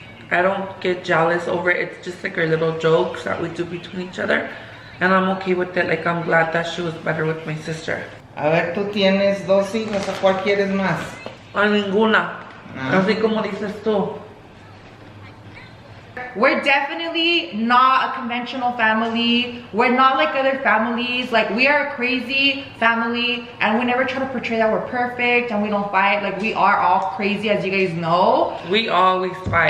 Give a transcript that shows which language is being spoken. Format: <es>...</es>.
<en>I don't get jealous over it. It's just like our little jokes that we do between each other. And I'm okay with it. Like, I'm glad that she was better with my sister.</en> <es>A ver, tú tienes 2 hijos, ¿a cuál quieres más? A ninguna. Así como dices tú.</es> <en>We're definitely not a conventional family. We're not like other families. Like, we are a crazy family, and we never try to portray that we're perfect and we don't fight. Like, we are all crazy, as you guys know. We always fight.</en>